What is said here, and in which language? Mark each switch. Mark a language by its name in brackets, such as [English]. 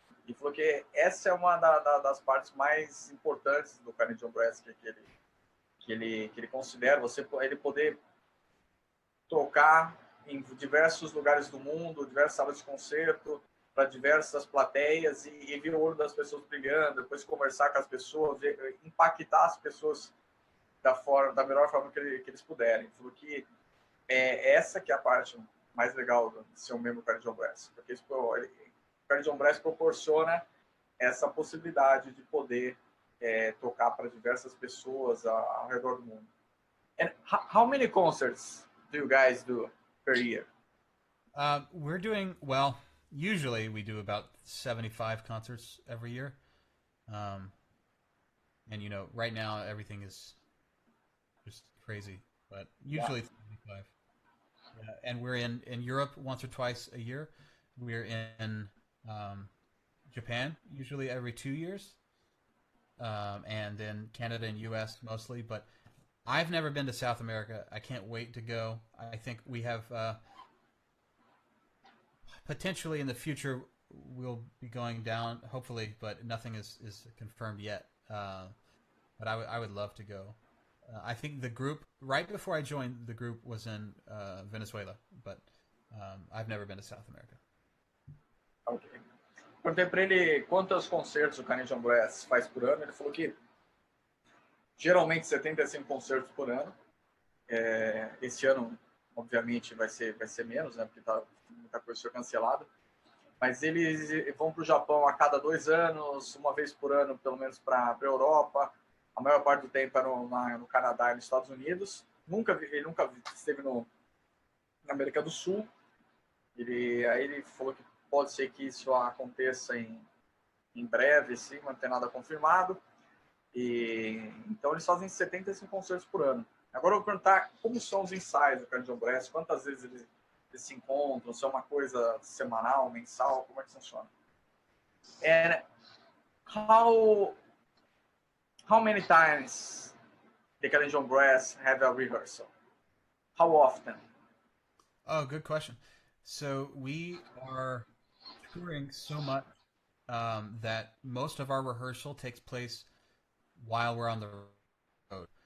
[Portuguese] E falou que essa é uma das partes mais importantes do Canadian Brass que ele considera, ele poder tocar em diversos lugares do mundo, diversas salas de concerto, para diversas plateias e ver o olho das pessoas brilhando, depois conversar com as pessoas, impactar as pessoas da melhor forma que eles puderem. Ele falou que essa que é a parte mais legal de ser um membro do Canadian Brass, porque o Canadian Brass proporciona essa possibilidade de poder tocar para diversas pessoas ao redor do mundo. [English] And how many concerts do you guys do per year? We're doing, well, usually we do about 75 concerts every year. And, right now everything is just crazy, but usually 75. Yeah. And we're in Europe once or twice a year. We're in Japan usually every 2 years. And then Canada and US mostly, but I've never been to South America. I can't wait to go. I think we have potentially in the future we'll be going down, hopefully, but nothing is confirmed yet. But I would love to go. I think the group, right before I joined, the group was in Venezuela, but I've never been to South America. Ok. [Portuguese] Perguntei para ele quantos concertos o Canadian Brass faz por ano. Ele falou que geralmente 75 concertos por ano. Esse ano, obviamente, vai ser menos, né? Porque muita coisa foi cancelada. Mas eles vão para o Japão a cada 2 anos, uma vez por ano, pelo menos para a Europa. A maior parte do tempo é no Canadá e nos Estados Unidos. Ele nunca esteve na América do Sul. Aí ele falou que pode ser que isso aconteça em breve, sim, não tem nada confirmado. Então eles fazem 75 concertos por ano. Agora eu vou perguntar como são os ensaios do Carnegie Brass, quantas vezes eles se encontram, se é uma coisa semanal, mensal, como é que funciona? [English] And how many times the Carnegie Brass have a rehearsal? How often? Oh, good question. So we are touring so much that most of our rehearsal takes place while we're on the road.